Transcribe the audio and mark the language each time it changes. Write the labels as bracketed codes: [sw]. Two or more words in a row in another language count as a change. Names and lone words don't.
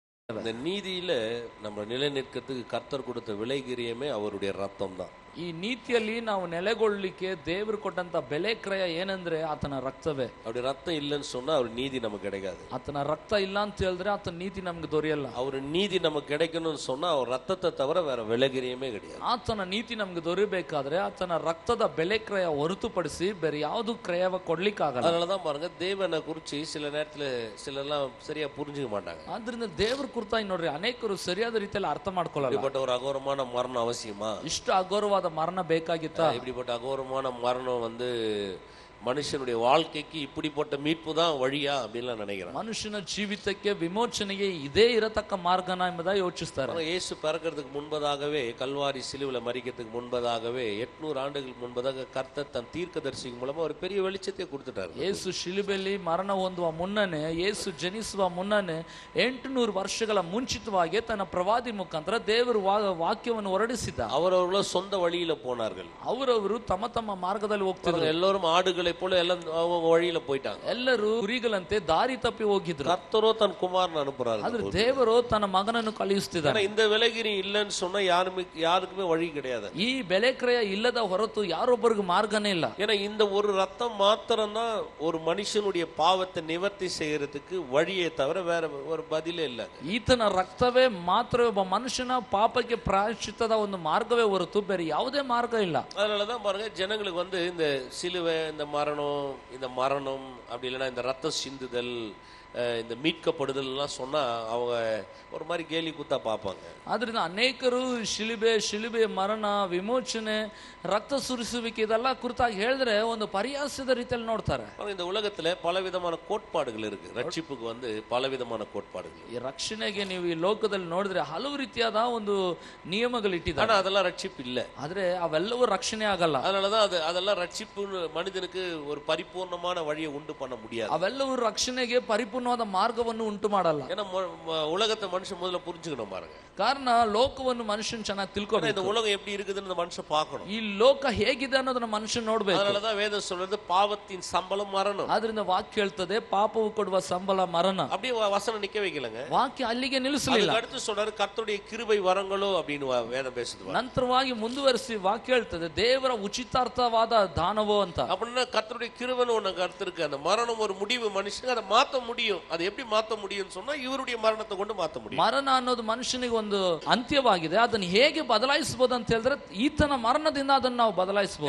[ta] இந்த நீதியில நம்ம நிலை நிற்கிறதுக்கு கர்த்தர் கொடுத்த விலைகிரியமே அவருடைய ரத்தம் தான். [kn] ಈ ನೀತಿಯಲ್ಲಿ ನಾವು ನೆಲೆಗೊಳ್ಳಲಿಕ್ಕೆ ದೇವರು ಕೊಟ್ಟಂತ ಬೆಲೆ ಕ್ರಯ ಏನಂದ್ರೆ ಆತನ ರಕ್ತವೇ. [ta] அப்படி ரத்தம் இல்லைன்னு சொன்னா அவர் நீதி நமக்கு கிடைக்காது. [kn] ಆತನ ರಕ್ತ ಇಲ್ಲ ಅಂತ ಹೇಳಿದ್ರೆ ಆತನ ನೀತಿ ನಮ್ಗೆ ದೊರೆಯಲ್ಲ. [ta] அவர் நீதி நமக்கு கிடைக்கணும்னு சொன்னா அவர் ரத்தத்தை தவிர வேற விலைகிரியமே கிடையாது. [kn] ಆತನ ನೀತಿ ನಮ್ಗೆ ದೊರೆಯಬೇಕಾದ್ರೆ ಆತನ ರಕ್ತದ ಬೆಲೆ ಕ್ರಯ ಹೊರತುಪಡಿಸಿ ಬೇರೆ ಯಾವುದು ಕ್ರಯವ ಕೊಡ್ಲಿಕ್ಕಾಗಲ್ಲ. [ta] அதனாலதான் பாருங்க தேவனை குறிச்சு சில நேரத்துல சிலர்லாம் சரியா புரிஞ்சுக்க மாட்டாங்க. [kn] ಆದ್ರಿಂದ ದೇವ್ರ ಕುರಿತಾಗಿ ನೋಡ್ರಿ ಅನೇಕರು ಸರಿಯಾದ ರೀತಿಯಲ್ಲಿ ಅರ್ಥ ಮಾಡ್ಕೊಳ್ಳಲ್ಲ. [ta] இப்படிப்பட்ட ஒரு அகோரமான மரணம் அவசியமா? [kn] ಇಷ್ಟು ಅಗೌರವಾದ ಮರಣ ಬೇಕಾಗಿತ್ತಾ? [ta] இப்படிப்பட்ட அகோரமான மரணம் மனுஷனுடைய வாழ்க்கைக்கு இப்படிப்பட்ட மீட்பு தான் வழியா அப்படின்லாம் நினைக்கிறேன். [kn] ಮನುಷ್ಯನ ಜೀವಿತಕ್ಕೆ ವಿಮೋಚನೆಗೆ ಇದೇ ಇರತಕ್ಕ ಮಾರ್ಗನ ಎಂಬುದಾಗಿ ಯೋಚಿಸ್ತಾರೆ. [ta] இயேசு பிறக்கிறதுக்கு முன்பதாகவே கல்வாரி சிலுவையில மரிக்கிறதுக்கு முன்பதாகவே 800 ஆண்டுகளுக்கு முன்பதாக கர்த்தர் தன் தீர்க்கதரிசி மூலமா ஒரு பெரிய வெளிச்சத்தை கொடுத்துட்டாரு. [kn] ಯೇಸು ಶಿಲುಬೆಯಲ್ಲಿ ಮರಣ ಹೊಂದುವ ಮುನ್ನನೇ, ಯೇಸು ಜನಿಸುವ ಮುನ್ನನೇ 800 ವರ್ಷಗಳ ಮುಂಚಿತವಾಗಿ ತನ್ನ ಪ್ರವಾದಿ ಮುಖಾಂತರ ದೇವರು ವಾಕ್ಯವನ್ನು ಹೊರಡಿಸಿದ. [ta] அவரவர்களோ சொந்த வழியில போனார்கள். [kn] ಅವರವರು ತಮ್ಮ ತಮ್ಮ ಮಾರ್ಗದಲ್ಲಿ ಹೋಗ್ತಿದ್ರು. ಎಲ್ಲರೂ ಆಡುಗಳ [ta] போல எல்லாம் அவங்க வழியில போயிட்டாங்க. [kn] ಎಲ್ಲರೂ ಕುರಿಗಳಂತೆ ದಾರಿ ತಪ್ಪಿ ಹೋಗಿದ್ರು. [ta] கர்த்தரோ தன் குமாரனை அனுப்புறாரு. [kn] ಆದ್ರೆ ದೇವರು ತನ್ನ ಮಗನನ್ನು ಕಳುಹಿಸುತ್ತಿದ್ದಾನೆ. [ta] இந்த விலைகிரி இல்லைன்னு சொன்னா யாருக்குமே வழி கிடையாது. [kn] ಈ ಬೆಲೆ ಕ್ರಯ ಇಲ್ಲದ ಹೊರತು ಯಾರೊಬ್ಬರಿಗೂ ಮಾರ್ಗನೇ ಇಲ್ಲ. [ta] ஏன்னா இந்த ஒரு ரத்தம் மாத்திரம் தான் ஒரு மனுஷனுடைய பாவத்தை நிவர்த்தி செய்யறதுக்கு வழியே தவிர வேற ஒரு பதிலே ಇಲ್ಲ. [kn] ಈತನ ರಕ್ತವೇ ಮಾತ್ರ ಒಬ್ಬ ಮನುಷ್ಯನ ಪಾಪಕ್ಕೆ ಪ್ರಾಯಶ್ಚಿತ್ತದ ಒಂದು ಮಾರ್ಗವೇ ಹೊರತು ಬೇರೆ ಯಾವುದೇ ಮಾರ್ಗ ಇಲ್ಲ. [ta] அதனாலதான் பாருங்க ஜனங்களுக்கு இந்த சிலுவை, இந்த மரணம் அப்படி இல்லைன்னா இந்த ரத்த சிந்துதல், இந்த மீட்கப்படுதல் எல்லாம் சொன்னா அவங்க ஒரு மாதிரி கேலி குத்தா பார்ப்பாங்க. [kn] ಆದ್ರಿಂದ ಅನೇಕರು ಶಿಲುಬೆ ಮರಣ, ವಿಮೋಚನೆ, ರಕ್ತ ಸುರಿಸುವಿಕೆ ಇದೆಲ್ಲ ಕುರಿತಾಗಿ ಹೇಳಿದ್ರೆ ಒಂದು ಪರಿಹಾಸದ ರೀತಿಯಲ್ಲಿ ನೋಡ್ತಾರೆ. [ta] இந்த உலகத்துல பலவிதமான கோட்பாடுகள் இருக்கு. ரட்சிப்புக்கு பலவிதமான கோட்பாடுகள். [kn] ಈ ರಕ್ಷಣೆಗೆ ನೀವು ಈ ಲೋಕದಲ್ಲಿ ನೋಡಿದ್ರೆ ಹಲವು ರೀತಿಯಾದ ಒಂದು ನಿಯಮಗಳು ಇಟ್ಟಿದ್ದಾರೆ. [ta] ஆனா அதெல்லாம் ரட்சிப்பு இல்ல. [kn] ಆದ್ರೆ ಅವೆಲ್ಲವೂ ರಕ್ಷಣೆ ಆಗಲ್ಲ. [ta] அதனாலதான் அதெல்லாம் ரட்சிப்பு மனிதனுக்கு ஒரு பரிபூர்ணமான வழியை உண்டு பண்ண முடியாது. [kn] ಅವೆಲ್ಲವೂ ರಕ್ಷಣೆಗೆ ಪರಿಪೂರ್ಣವಾದ ಮಾರ್ಗವನ್ನು ಉಂಟು ಮಾಡಲ್ಲ. [ta] ஏன்னா உலகத்தை மனுஷன் முதல்ல புரிஞ்சுக்கணும் பாருங்க. [kn] ಕಾರಣ ಲೋಕವನ್ನು ಮನುಷ್ಯನ್ ಚೆನ್ನಾಗಿ ತಿಳ್ಕೊಬೇಕು. [ta] இந்த உலகம் எப்படி இருக்குதுன்னு மனுஷன் பார்க்கணும். [kn] ಈ ಲೋಕ ಹೇಗಿದೆ ಅನ್ನೋದನ್ನ ಮನುಷ್ಯನ್ ನೋಡ್ಬೇಕು. [ta] அதனாலதான் வேதம் சொல்றது பாவத்தின் சம்பளம் மரணம். [kn] ಆದ್ರಿಂದ ವಾಕ್ಯ ಹೇಳ್ತದೆ ಪಾಪವು ಕೊಡುವ ಸಂಬಳ ಮರಣ. [ta] அப்படியே வசனம் நிக்க வைக்கலங்க. [kn] ವಾಕ್ಯ ಅಲ್ಲಿಗೆ ನಿಲ್ಲಿಸಲಿಲ್ಲ. [ta] அடுத்து சொல்றாரு கர்த்தருடைய கிருபை வரங்களோ அப்படின்னு வேதம் பேசுது. [kn] ನಂತರವಾಗಿ ಮುಂದುವರಿಸಿ ವಾಕ್ಯ ಹೇಳ್ತದೆ ದೇವರ ಉಚಿತಾರ್ಥವಾದ ದಾನವೋ ಅಂತ. [ta] அப்படின்னா கர்த்தருடைய கிருபைன்னு ஒண்ணு கருத்து இருக்கு. அந்த மரணம் ஒரு முடிவு, மனுஷனுக்கு அதை மாத்த முடியும். அதை எப்படி மாத்த முடியும்னு சொன்னா இவருடைய மரணத்தை கொண்டு மாத்த முடியும். [kn] ಮರಣ ಅನ್ನೋದು ಮನುಷ್ಯನಿಗೆ ಒಂದು ಅಂತ್ಯವಾಗಿದೆ. ಅದನ್ನು ಹೇಗೆ ಬದಲಾಯಿಸಬಹುದು ಅಂತ ಹೇಳಿದ್ರೆ ಈತನ ಮರಣದಿಂದ ಅದನ್ನು ನಾವು ಬದಲಾಯಿಸಬಹುದು.